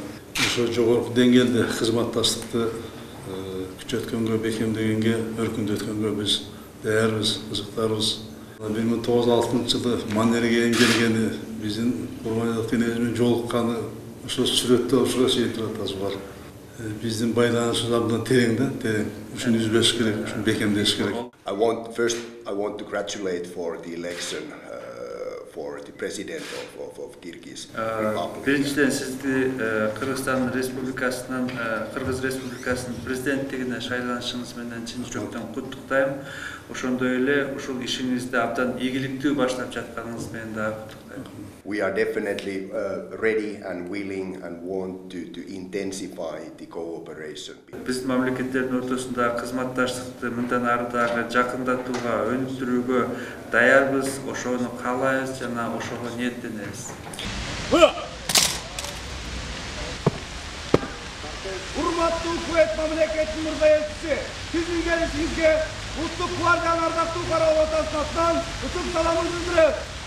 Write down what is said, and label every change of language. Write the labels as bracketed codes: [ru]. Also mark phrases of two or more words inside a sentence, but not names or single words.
[ky] Ошо жогорку деңгээлде кызматташтыкты күчөткөнгө, бекемдегенге, өркүндөткөнгө биз даярбыз, кызыктарбыз. 1906 жылы Маннергейм келгени, биздин Курманбек кенежимен жолукканы ошо сүрөттө ушуга чейин турат азыр бар. Биздин байланышыбыз абдан терең да, терең. Ушуну үзбөш керек, ушуну бекемдеш керек. [en] I want to gratulate for the election for the president of Kyrgyz Republic. [ky] Биринчиден сизди Кыргызстан Республикасынын Кыргыз Республикасынын президенттигине шайланышыңыз менен чын жүрөктөн куттуктайм. Ошондой эле ушул ишиңизди абдан ийгиликтүү баштап жатканыңыз менен дагы куттуктайм. [en] We are definitely ready and willing and want to intensify the cooperation. [ky] Биздин мамлекеттердин ортосундагы кызматташтыкты мындан ары дагы жакындатууга, өнүктүрүүгө даярбыз, ошону каалайбыз жана ошого ниеттенебиз. Урматтуу үкмөт мамлекеттин мырза элчиси, сиздин келишиңизге Улуттук гвардиянын ардактуу карабал ротасынын атынан ысык саламын билдирет.